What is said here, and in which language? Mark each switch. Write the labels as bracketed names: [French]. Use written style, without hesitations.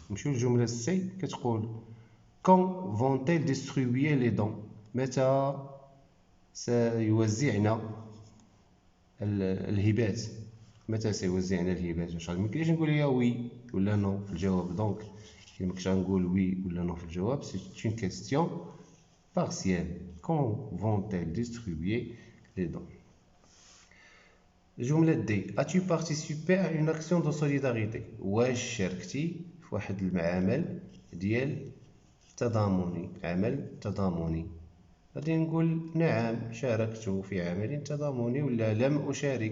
[Arabic] نمشيو للجملة سي كتقول [French] quand vont-elles distribuer les dons، [Arabic] متى سيوزعنا الهبات، متى سيوزعنا الهبات. واش ميمكنليش نقول ليا وي ولا نو في الجواب. دونك إلا مكنتش غنقول وي ولا نو في الجواب، سي [French] une question partielle. quand vont-elles distribuer les dons. [Arabic] الجملة دي [French] as-tu participé à une action de solidarité، [Arabic] واش شاركتي في واحد المعامل ديال تضامني، عمل تضامني. غادي نقول نعم شاركت في عمل تضامني ولا لم أشارك.